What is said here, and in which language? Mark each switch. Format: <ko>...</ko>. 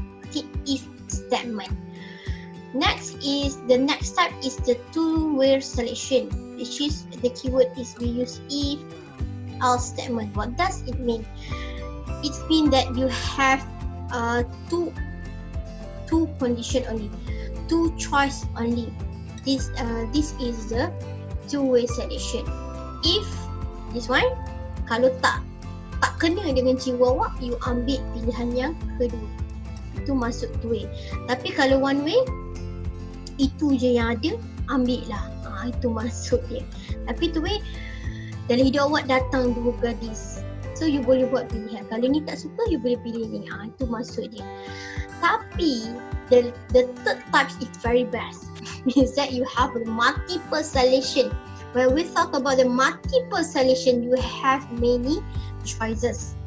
<en>Okay, if statement. Next type is the two-way selection, which is the keyword is we use if else statement. What does it mean? It means that you have two condition only, two choice only. This is the two-way selection. If this one,</en> <ms>kalau tak tak kena dengan jiwa awak, you ambil pilihan yang kedua. Itu masuk two way. Tapi kalau one way, itu je yang ada, ambil lah. Itu masuk dia. Tapi two way, dalam hidup awak datang dua gadis, so you boleh buat pilihan. Kalau ni tak suka, you boleh pilih ni. Itu masuk dia.</ms> <en>Tapi the third type is very best. Means that you have a multiple selection. When we talk about the multiple selection, you have many choices.</en>